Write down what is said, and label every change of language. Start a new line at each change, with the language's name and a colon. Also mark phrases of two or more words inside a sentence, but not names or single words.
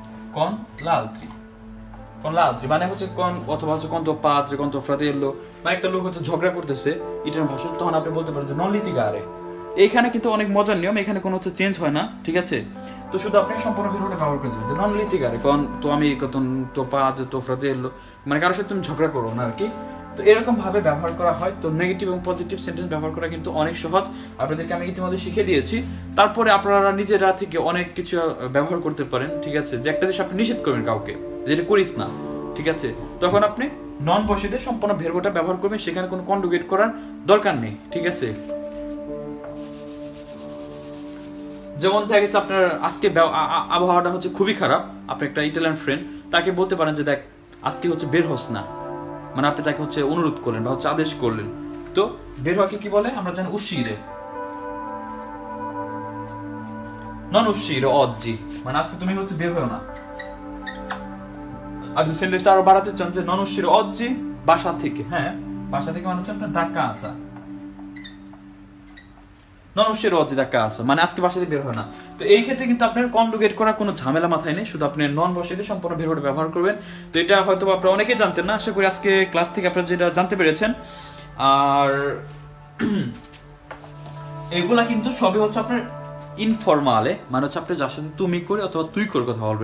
Italian: con l'altri con l'altri
Bangla: মানে হচ্ছে con অথবা হচ্ছে
Italian: con tuo padre con tuo fratello
Bangla: মানে একটা লোক হচ্ছে ঝগড়া করতেছে ইটালিয়ান ভাষায়, তখন আপনি বলতে পারেন যে
Italian: non litigare।
Bangla: এইখানে কিন্তু অনেক মজার নিয়ম, এখানে কোনো হচ্ছে চেঞ্জ হয় না, ঠিক আছে? তো শুধু আপনি সম্পূর্ণ ভিডিওটা ব্যবহার করে দেবেন যে
Italian: non litigare con tuo amico con tuo padre tuo fratello,
Bangla: মানে কারোর সাথে তুমি ঝগড়া করো না আর কি। তো এরকম ভাবে ব্যবহার করা হয়। তো নেগেটিভ এবং পজিটিভ সেন্টেন্স ব্যবহার করা কিন্তু অনেক সহজ, আপনাদেরকে আমি ইতিমধ্যে শিখিয়ে দিয়েছি। তারপরে আপনারা নিজেরা থেকে অনেক কিছু ব্যবহার করতে পারেন, ঠিক আছে? যে একটা জিনিস আপনি নিষেধ করবেন কাউকে, যেটা করিস না, ঠিক আছে? তখন আপনি নন বসে দিয়ে সম্পূর্ণ ভেরবোটা ব্যবহার করবেন, সেখানে কোনো কনজুগেট করার দরকার নেই, ঠিক আছে? যেমন দেখা গেছে আপনার আজকে আবহাওয়াটা হচ্ছে খুবই খারাপ, আপনি একটা ইটালিয়ান ফ্রেন্ড, তাকে বলতে পারেন যে দেখ আজকে হচ্ছে বের হস না, মানে আপনি তাকে হচ্ছে অনুরোধ করলেন বা হচ্ছে আদেশ করলেন। তো বের হওয়াকে কি বলে আমরা জানি uscire,
Italian: non uscire oggi,
Bangla: মানে আজকে তুমি হচ্ছে বের হও না। আর যদি সেন্টেন্স আরো বাড়াতে চান যে
Italian: non uscire oggi
Bangla: বাসা থেকে, হ্যাঁ বাসা থেকে মানে হচ্ছে আপনার
Italian: da casa, non uscire oggi da casa
Bangla: মানে আজকে বাসা থেকে বের হয় না। তো এই ক্ষেত্রে কিন্তু আপনার কনজুগেট করার কোনো ঝামেলা মাথায় নেই, শুধু আপনি নন বসিয়ে দিয়ে সম্পূর্ণ ভেরবোটা ব্যবহার করবেন। তো এটা হয়তো আপনারা অনেকেই জানতেন না, আশা করি আজকে ক্লাস থেকে আপনারা যেটা জানতে পেরেছেন। আর এগুলা কিন্তু সবই হচ্ছে আপনার ইনফরমালে, মানে হচ্ছে আপনি যার সাথে তুমি করে অথবা তুই করে কথা বলবেন।